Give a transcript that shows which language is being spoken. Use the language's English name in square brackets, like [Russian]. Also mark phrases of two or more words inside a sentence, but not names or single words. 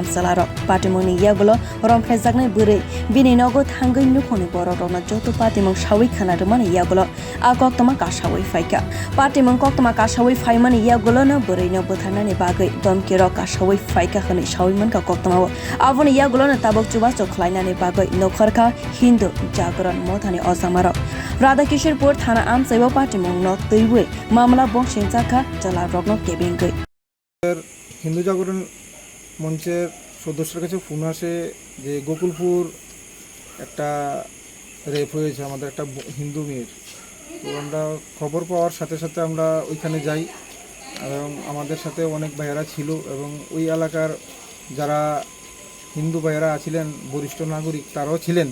[Kok Borok] chalarok Patimung ni yagulo rompherejaknai bwrwi bini nogo thangoi nukhoni borok rokno joto Patimung sawi khanarmani yagulo a koktwma kasawi phaikha Patimung koktwma kasawi phaimani yagulo no bwrwi no bwtharnani bagui domkiro kasawi phaikha khani saimankha koktwmao aboni yagulo no tabok chubacho khlainani bagui nokharkha Hindu jagran mothani osamarok Radhakishorpur thana amsaibo Patimung no teiwi mamla bongsinchakha jala rokno kebingui [Bangla] হিন্দু জাগরণ মঞ্চের সদস্যের কাছে ফোন আসে যে গোকুলপুর একটা রেপ হয়েছে আমাদের একটা হিন্দু মেয়ের। তো আমরা খবর পাওয়ার সাথে সাথে আমরা ওইখানে যাই এবং আমাদের সাথে অনেক ভাইয়েরা ছিল এবং ওই এলাকার যারা হিন্দু ভাইয়েরা ছিলেন বরিষ্ঠ নাগরিক তারাও ছিলেন।